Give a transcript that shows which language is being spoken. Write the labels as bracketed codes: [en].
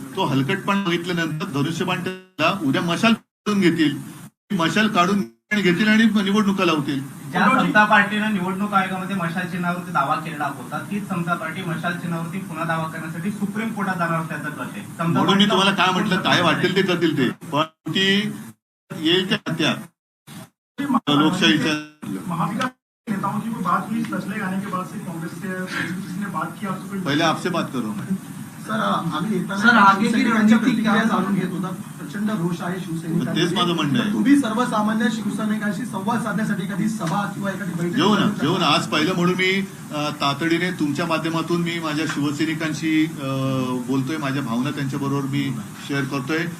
[mr] तो हलकटपणा बघितल्यानंतर धनुष्यबाण उद्या मशाल काढून घेतील, मशाल काढून घेतील आणि निवडणुका लावतील. ज्या समता पार्टीनं निवडणूक आयोगामध्ये मशाल चिन्हावरती दावा केलेला होता तीच समता पार्टी मशाल चिन्हावरती पुन्हा दावा करण्यासाठी सुप्रीम कोर्टात जाणार असल्याचं कळत आहे. म्हणून मी तुम्हाला काय म्हटलं, काय वाटेल ते करतील ते, पण ती येईल त्या हत्या लोकशाहीच्या. [hi] महाविकास नेताओं की कोई बात हुई फैसले आने के बाद से कांग्रेस के किसी ने बात की आपसे? पहिले आपसे बात करो. [mr] सर आम्ही येताना [hi] सर, आगे की रणनीती [mr] प्रतिक्रिया जाणून घेत होता. प्रचंड रोष आहे शिवसैनिकांचा. तेच माझं म्हणणं आहे. तुम्ही सर्वसामान्य शिवसैनिकांशी संवाद साधण्यासाठी एखादी सभा किंवा एखादी बैठक घेऊ ना आज पहिलं म्हणून मी तातडीने तुमच्या माध्यमातून मी माझ्या शिवसैनिकांशी बोलतोय, माझ्या भावना त्यांच्याबरोबर मी शेअर करतोय.